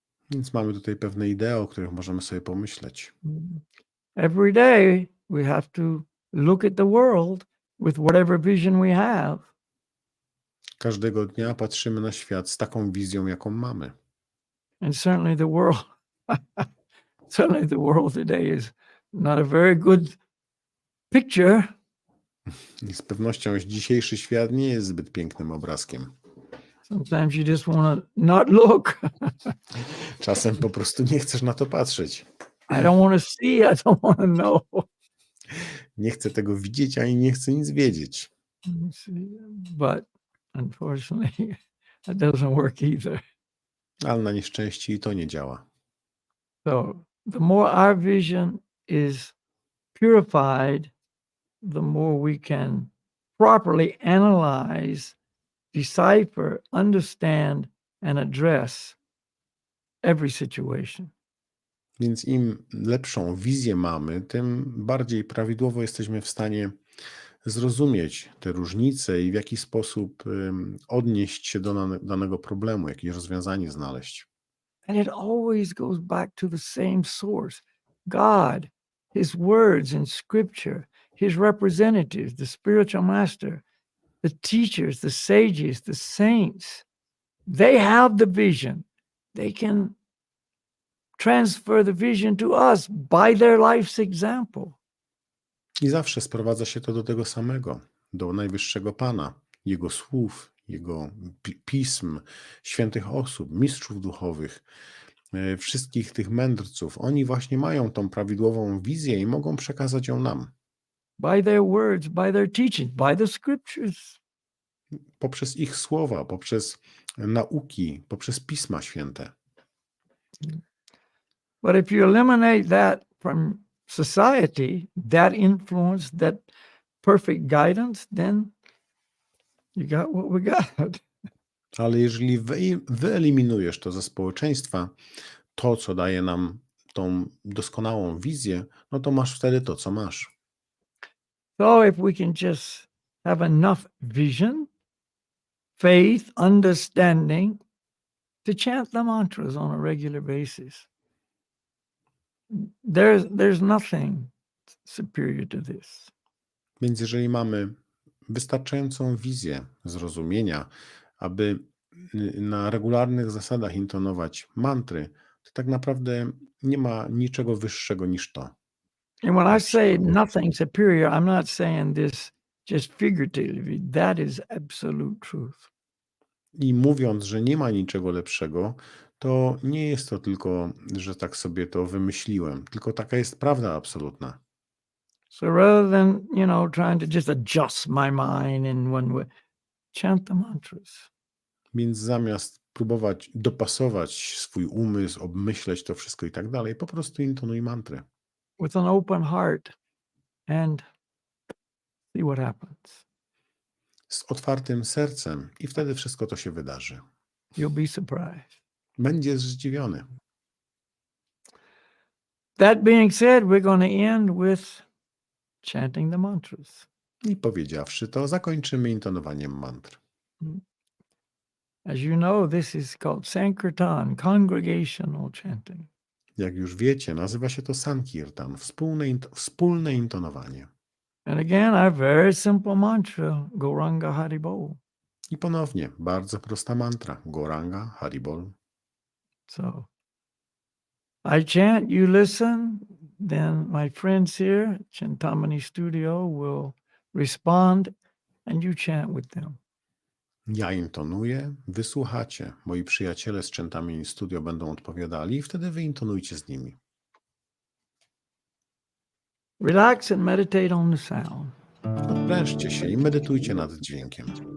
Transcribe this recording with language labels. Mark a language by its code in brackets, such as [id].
[pl] Więc mamy tutaj pewne idee, o których możemy sobie pomyśleć. [en] Every day we have to look at the world with whatever vision we have. [pl] Każdego dnia patrzymy na świat z taką wizją, jaką mamy. [en] And certainly the world today is not a very good picture. [pl] I z pewnością dzisiejszy świat nie jest zbyt pięknym obrazkiem. [en] Sometimes you just want to not look. [pl] Czasem po prostu nie chcesz na to patrzeć. [en] I don't want to see, I don't want to know. [pl] Nie chcę tego widzieć, ani nie chcę nic wiedzieć. [en] But unfortunately, that doesn't work either. [pl] Ale na nieszczęście i to nie działa. [en] So the more our vision is purified, the more we can properly analyze, decipher, understand, and address every situation. [pl] Więc im lepszą wizję mamy, tym bardziej prawidłowo jesteśmy w stanie zrozumieć te różnice i w jaki sposób odnieść się do danego problemu, jakieś rozwiązanie znaleźć. [en] And it always goes back to the same source. God, His words in Scripture, His representatives, the spiritual master, the teachers, the sages, the saints. They have the vision. They can transfer the vision to us by their life's example. [pl] I zawsze sprowadza się to do tego samego, do najwyższego Pana, Jego słów, Jego pism, świętych osób, mistrzów duchowych, wszystkich tych mędrców. Oni właśnie mają tą prawidłową wizję i mogą przekazać ją nam. [en] By their words, by their teaching, by the scriptures. [pl] Poprzez ich słowa, poprzez nauki, poprzez Pisma Święte. [en] But if you eliminate that from society, that influence, that perfect guidance, then you got what we got. [pl] Ale jeżeli wyeliminujesz to ze społeczeństwa, to, co daje nam tą doskonałą wizję, no to masz wtedy to, co masz. [en] So if we can just have enough vision, faith, understanding to chant the mantras on a regular basis, there's nothing superior to this. [pl] Więc jeżeli mamy wystarczającą wizję zrozumienia, aby na regularnych zasadach intonować mantry, to tak naprawdę nie ma niczego wyższego niż to. [en] And when I say nothing superior, I'm not saying this just figuratively. That is absolute truth. [pl] I mówiąc, że nie ma niczego lepszego, to nie jest to tylko, że tak sobie to wymyśliłem, tylko taka jest prawda absolutna. [en] So rather than, trying to just adjust my mind in one way, chant the mantras. [pl] Więc zamiast próbować dopasować swój umysł, obmyśleć to wszystko i tak dalej, po prostu intonuj mantry. [en] With an open heart and see what happens. [pl] Z otwartym sercem i wtedy wszystko to się wydarzy. [en] You'll be surprised. [pl] Będziesz zdziwiony. [en] That being said, we're going to end with chanting the mantras. [pl] I powiedziawszy to, zakończymy intonowaniem mantr. [en] As you know, this is called Sankirtan, congregational chanting. [pl] Jak już wiecie, nazywa się to Sankirtan, wspólne intonowanie. [en] And again, our very simple mantra, Gauranga Haribol. [pl] I ponownie, bardzo prosta mantra, Gauranga Haribol. [en] So, I chant, you listen, then my friends here at Chintamani Studio will respond and you chant with them. [pl] Ja intonuję, wysłuchacie. Moi przyjaciele z Czentami Studio będą odpowiadali i wtedy wy intonujcie z nimi. [en] Relax and meditate on the sound. [pl] Odprężcie się i medytujcie nad dźwiękiem.